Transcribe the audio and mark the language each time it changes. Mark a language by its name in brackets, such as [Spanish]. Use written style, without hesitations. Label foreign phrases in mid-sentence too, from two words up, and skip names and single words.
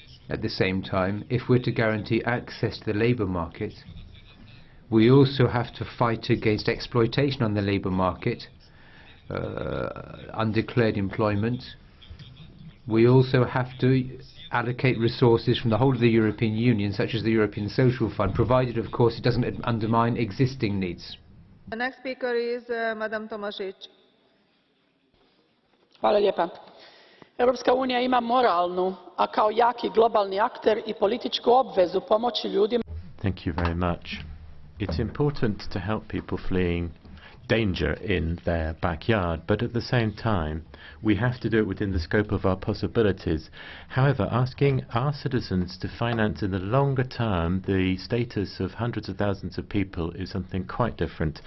[English] At the same time, if we're to guarantee access to the labour market, we also have to fight against exploitation on the labour market, undeclared employment. We also have to allocate resources from the whole of the European Union, such as the European Social Fund, provided, of course, it doesn't undermine existing needs. The next speaker is Madam TOMAŠIĆ. [Croatian] Hvala lijepa. Europska unija ima moralnu, a kao jaki globalni akter I političku obvezu pomoći ljudima. [English] Thank you very much. It's important to help people fleeing danger in their backyard, but at the same time we have to do it within the scope of our possibilities. However, asking our citizens to finance in the longer term the status of hundreds of thousands of people is something quite different.